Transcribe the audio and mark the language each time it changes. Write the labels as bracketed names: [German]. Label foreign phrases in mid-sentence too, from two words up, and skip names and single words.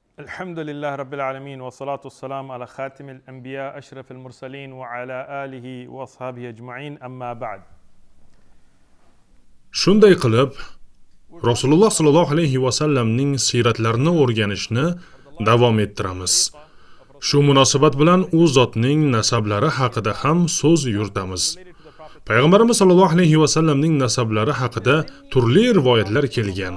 [Arabic] الحمد لله رب العالمين والصلاة والسلام على خاتم الأنبياء أشرف المرسلين وعلى آله وأصحابه أجمعين أما بعد. [Uzbek] Shunday qilib, Rasululloh [Arabic] صلى الله عليه وسلم [Uzbek] siratlarini o'rganishni davom ettiramiz. Shu munosabat bilan u zotning nasablari haqida ham so'z yuritamiz. Payg'ambarimiz [Arabic] صلى الله عليه وسلم [Uzbek] nasablari haqida turli rivoyatlar kelgan.